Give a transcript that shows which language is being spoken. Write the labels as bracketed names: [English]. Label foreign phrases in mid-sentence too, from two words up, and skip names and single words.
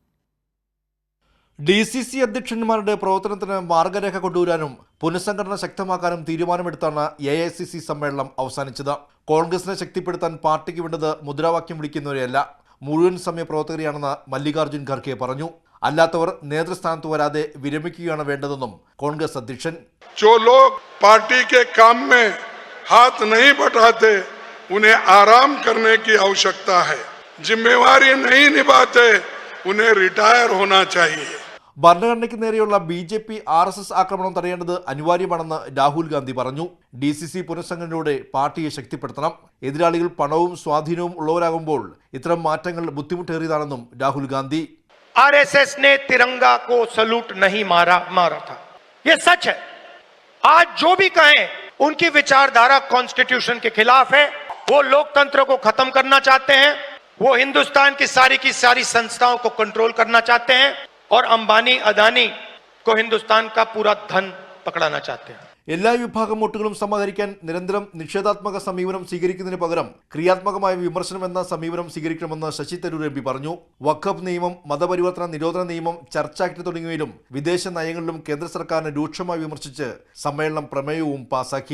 [Malayalam] DCC അധ്യക്ഷന്മാരുടെ പ്രവർത്തനത്തിന് മാർഗരേഖ കൊണ്ടുവരാനും പുനഃസംഘടന ശക്തമാക്കാനും തീരുമാനമെടുത്താണ് AICC സമ്മേളനം അവസാനിച്ചത്. കോൺഗ്രസിനെ ശക്തിപ്പെടുത്താൻ പാർട്ടിക്ക് വേണ്ടത് മുദ്രാവാക്യം വിളിക്കുന്നവരെയല്ല, മുഴുവൻ സമയ പ്രവർത്തകരെയാണെന്ന് മല്ലികാർജ്ജുൻ ഖാർഗെ പറഞ്ഞു. അല്ലാത്തവർ നേതൃസ്ഥാനത്ത് വരാതെ വിരമിക്കുകയാണ് വേണ്ടതെന്നും കോൺഗ്രസ് അധ്യക്ഷൻ. [Hindi] जो लोग पार्टी के काम में हाथ नहीं बटाते उन्हें आराम करने की आवश्यकता है. जिम्मेवारी नहीं निभाते उन्हें रिटायर होना चाहिए. [Malayalam] ഭരണഘടനയ്ക്ക് നേരെയുള്ള BJP RSS ആക്രമണം തടയേണ്ടത് അനിവാര്യമാണെന്ന് രാഹുൽ ഗാന്ധി പറഞ്ഞു. DCC പുനഃസംഘടനയോടെ പാർട്ടിയെ ശക്തിപ്പെടുത്തണം. എതിരാളികൾ പണവും സ്വാധീനവും ഉള്ളവരാകുമ്പോൾ ഇത്തരം മാറ്റങ്ങൾ ബുദ്ധിമുട്ടേറിയതാണെന്നും രാഹുൽ ഗാന്ധി. [Hindi] RSS ने तिरंगा को सलूट नहीं मारा था, ये सच है. आज जो भी कहें उनकी विचारधारा कॉन्स्टिट्यूशन के खिलाफ है. वो लोकतंत्र को खत्म करना चाहते हैं, वो हिंदुस्तान की सारी संस्थाओं को कंट्रोल करना चाहते हैं और अंबानी अदानी को हिंदुस्तान का पूरा धन पकड़ाना चाहते हैं. [Malayalam] എല്ലാ വിഭാഗം വോട്ടുകളും സമാഹരിക്കാൻ നിരന്തരം നിഷേധാത്മക സമീപനം സ്വീകരിക്കുന്നതിന് പകരം ക്രിയാത്മകമായ വിമർശനം എന്ന സമീപനം സ്വീകരിക്കണമെന്ന് ശശി തരൂർ MP പറഞ്ഞു. വഖഫ് നിയമം, മതപരിവർത്തന നിരോധന നിയമം, ചർച്ച ആക്ട് തുടങ്ങിയവയിലും വിദേശ നയങ്ങളിലും കേന്ദ്ര സർക്കാരിനെ രൂക്ഷമായി വിമർശിച്ച് സമ്മേളനം പ്രമേയവും പാസാക്കി.